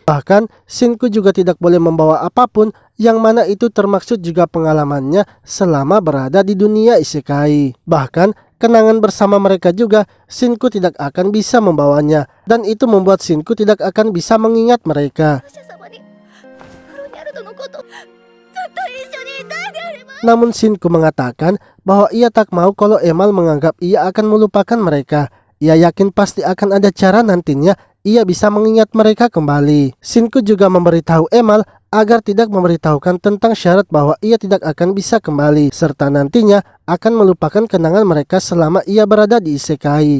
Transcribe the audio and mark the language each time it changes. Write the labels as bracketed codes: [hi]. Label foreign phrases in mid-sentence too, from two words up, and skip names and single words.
[id] Bahkan Shinku juga tidak boleh membawa apapun, yang mana itu termaksud juga pengalamannya selama berada di dunia isekai. Bahkan kenangan bersama mereka juga Shinku tidak akan bisa membawanya, dan itu membuat Shinku tidak akan bisa mengingat mereka. [ja] 覇者様にフロニャルドのことずっと一緒にいたいであります。 [id] Namun Shinku mengatakan bahwa ia tak mau kalau Emal menganggap ia akan melupakan mereka. Ia yakin pasti akan ada cara nantinya ia bisa mengingat mereka kembali. Shinku juga memberitahu Emal agar tidak memberitahukan tentang syarat bahwa ia tidak akan bisa kembali, serta nantinya akan melupakan kenangan mereka selama ia berada di isekai.